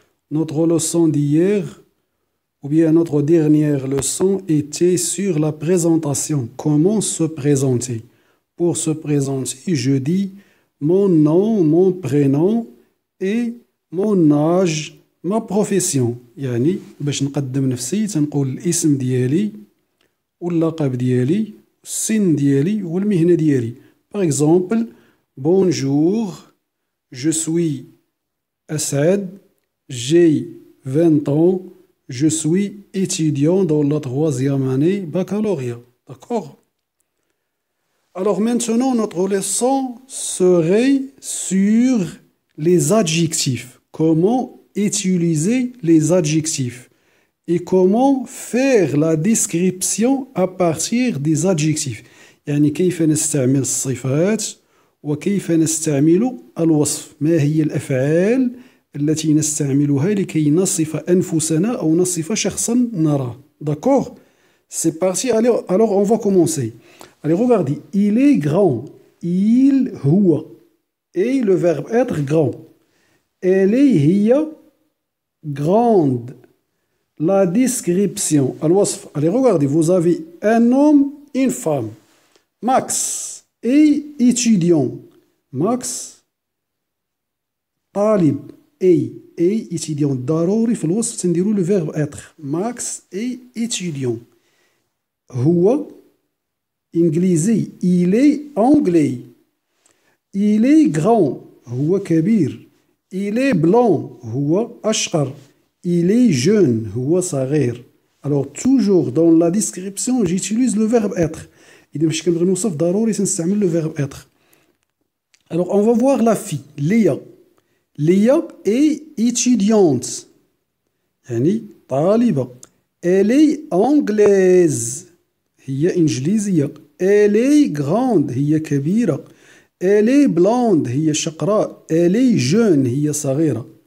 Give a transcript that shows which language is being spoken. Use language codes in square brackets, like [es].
[fr] Notre leçon d'hier, ou bien notre dernière leçon, était sur la présentation. Comment se présenter? Pour se présenter, je dis mon nom, mon prénom et mon âge. ما بروفيسيون [ar] يعني باش نقدم نفسي تنقول الاسم ديالي واللقب ديالي السن ديالي والمهنة ديالي. [fr] Par exemple, bonjour, je suis Assad, j'ai 20 ans, je suis étudiant dans la troisième année baccalauréat. D'accord? Alors maintenant, notre leçon serait sur les adjectifs. Comment utiliser les adjectifs et comment faire la description à partir des adjectifs. [ar] يعني كيف نستعمل الصفات وكيف نستعمل الوصف. ما هي الأفعال التي نستعملها لكي نصف أنفسنا أو نصف شخصا نراه. [fr] D'accord? C'est parti. Alors on va commencer. Allez, regardez. Il est grand. Il هو. Et le verbe être grand. Elle est هي grande. La description. Allez, regardez, vous avez un homme, une femme. Max est étudiant. Max طالب. Et étudiant. [ar] ضروري في الوصف تنديروا le verbe être. [fr] Max est étudiant. [ar] هو إنجليزي. [fr] Il est anglais. Il est grand. [ar] هو كبير. [fr] Il est blanc, [ar] هو أشقر. [fr] Il est jeune, [ar] هو صغير. [fr] Alors toujours dans la description j'utilise le verbe être. [ar] إذا باش كنبغي نوصف ضروري تنستعمل le verbe être. [fr] Alors on va voir la fille, Léa. Léa est étudiante. [ar] يعني طالبة. [fr] Elle est anglaise. [ar] هي إنجليزية. [fr] Elle est grande. [ar] هي كبيرة. [fr] Elle est blonde, [ar] هي شقراء. [fr] Elle est jeune, [ar] هي صغيرة.